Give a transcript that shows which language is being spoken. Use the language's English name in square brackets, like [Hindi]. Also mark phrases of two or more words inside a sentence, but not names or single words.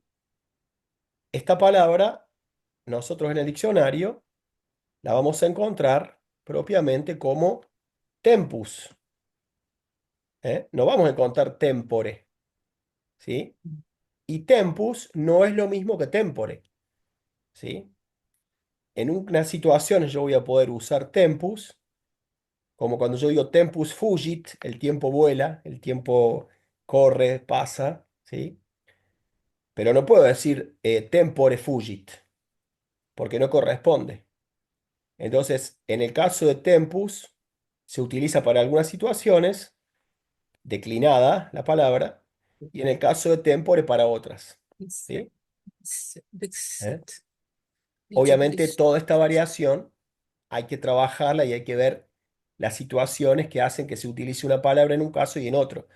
[Spanish] Esta palabra, nosotros en el diccionario, la vamos a encontrar propiamente como tempus, ¿eh? No vamos a encontrar tempore, ¿sí? Y tempus no es lo mismo que tempore, ¿sí? En una situación yo voy a poder usar tempus, como cuando yo digo [Latin] tempus fugit, [Spanish] el tiempo vuela, el tiempo corre, pasa, ¿sí? Pero no puedo decir [Latin] tempore fugit, [Spanish] porque no corresponde. Entonces, en el caso de tempus, se utiliza para algunas situaciones declinada la palabra, y en el caso de tempore para otras. ¿Sí? ¿Eh? Obviamente toda esta variación hay que trabajarla y hay que ver las situaciones que hacen que se utilice una palabra en un caso y en otro.